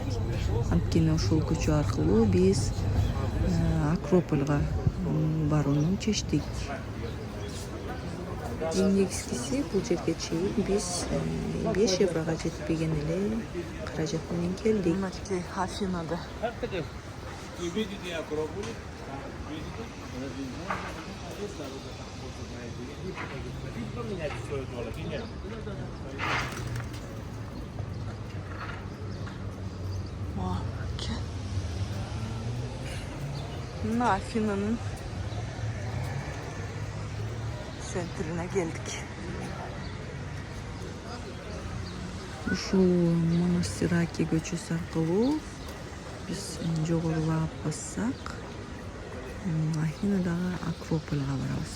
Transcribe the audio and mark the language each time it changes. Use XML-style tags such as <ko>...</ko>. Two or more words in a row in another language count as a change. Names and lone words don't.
<ky>Анткени ошол көчө аркылуу биз Акропольго барууну чечтик. Эң негизгиси бул жерге чейин биз 5 еврого жетпеген эле каражат менен келдик. Мынакей Афинада.</ky> <ru>Видите Акрополь? Видите? Поменять свою долю, нет?</ru> <ky>Мына Афинанын центрине келдик. Ушул Монастираки көчөсү аркылуу биз жогорулап бассак Афинадагы Акропольго барабыз.</ky>